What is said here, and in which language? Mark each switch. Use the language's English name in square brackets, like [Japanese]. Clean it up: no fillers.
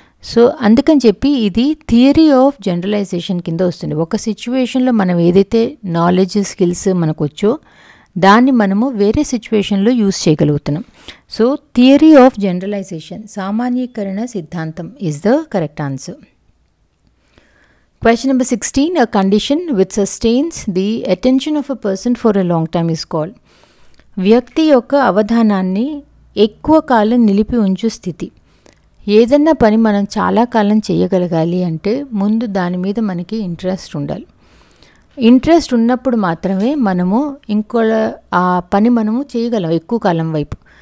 [Telugu] So అందుకని చెప్పి ఇది థియరీ ఆఫ్ జనరలైజేషన్ కింద వస్తుంది. ఒక సిచ్యువేషన్లో మనం ఏదైతే నాలెడ్జ్, స్కిల్స్ మనకు వచ్చో దాన్ని మనము వేరే సిచ్యువేషన్లో యూజ్ చేయగలుగుతున్నాం. [English] so theory of generalization, [Telugu] సామాన్యీకరణ సిద్ధాంతం [English] Is the correct answer. Question number 16. A condition which sustains the attention of a person for a long time is called. [Telugu] వ్యక్తి యొక్క అవధానాన్ని ఎక్కువ కాలం నిలిపి ఉంచు స్థితి. ఏదన్నా పని మనం చాలా కాలం చేయగలగాలి అంటే ముందు దాని మీద మనకి ఇంట్రెస్ట్ ఉండాలి. ఇంట్రెస్ట్ ఉన్నప్పుడు మాత్రమే మనము ఆ పని మనము చేయగలం ఎక్కువ కాలం వైపు.